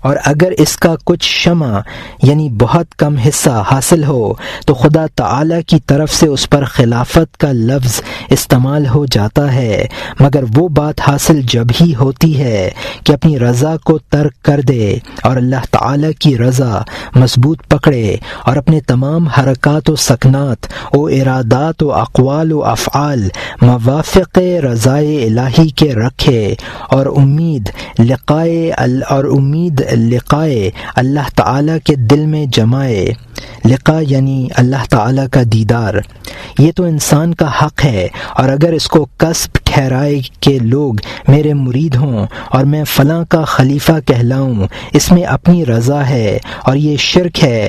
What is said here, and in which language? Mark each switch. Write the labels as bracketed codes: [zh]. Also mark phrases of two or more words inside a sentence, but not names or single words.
[ur] اور اگر اس کا کچھ شمع یعنی بہت کم حصہ حاصل ہو تو خدا تعالی کی طرف سے اس پر خلافت کا لفظ استعمال ہو جاتا ہے، مگر وہ بات حاصل جب ہی ہوتی ہے کہ اپنی رضا کو ترک کر دے اور اللہ تعالی کی رضا مضبوط پکڑے اور اپنے تمام حرکات و سکنات و ارادات و اقوال و افعال موافق رضائے الہی کے رکھے اور امید لقائے اللہ تعالی کے دل میں جمائے۔ لقاء یعنی اللہ تعالی کا دیدار، یہ تو انسان کا حق ہے، اور اگر اس کو کسب ٹھہرائے کہ لوگ میرے مرید ہوں اور میں فلاں کا خلیفہ کہلاؤں، اس میں اپنی رضا ہے اور یہ شرک ہے۔